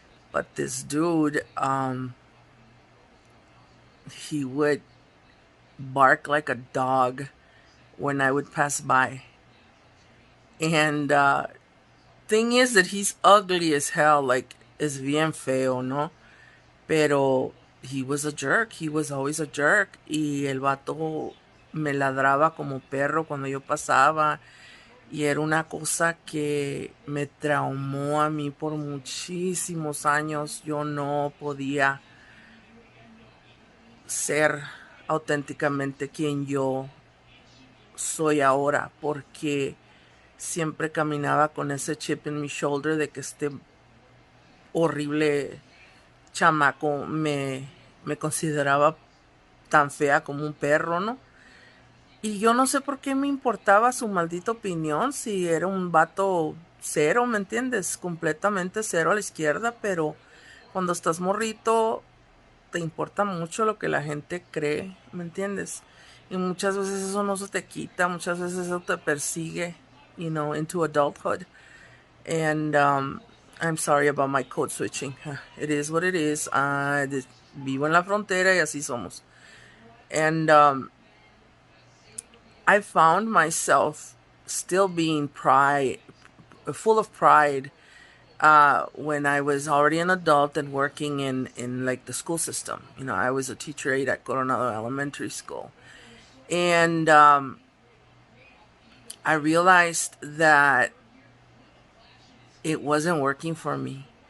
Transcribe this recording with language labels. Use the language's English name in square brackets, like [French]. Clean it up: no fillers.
[English] But this dude, he would bark like a dog when I would pass by. And thing is that he's ugly as hell, like, [Spanish] es bien feo, ¿no? Pero [English] he was a jerk, he was always a jerk. [Spanish] Y el vato me ladraba como perro cuando yo pasaba. Y era una cosa que me traumó a mí por muchísimos años. Yo no podía ser auténticamente quien yo soy ahora, porque siempre caminaba con ese chip en mi shoulder de que este horrible chamaco me consideraba tan fea como un perro, ¿no? Y yo no sé por qué me importaba su maldita opinión, si era un vato cero, ¿me entiendes? Completamente cero a la izquierda, pero cuando estás morrito te importa mucho lo que la gente cree, ¿me entiendes? Y muchas veces eso no se te quita, muchas veces eso te persigue, [English] into adulthood. And I'm sorry about my code switching. It is what it is. [Spanish] Vivo en la frontera y así somos. [English] And I found myself still being full of pride when I was already an adult and working in like the school system. I was a teacher aide at Coronado Elementary School. And I realized that it wasn't working for me.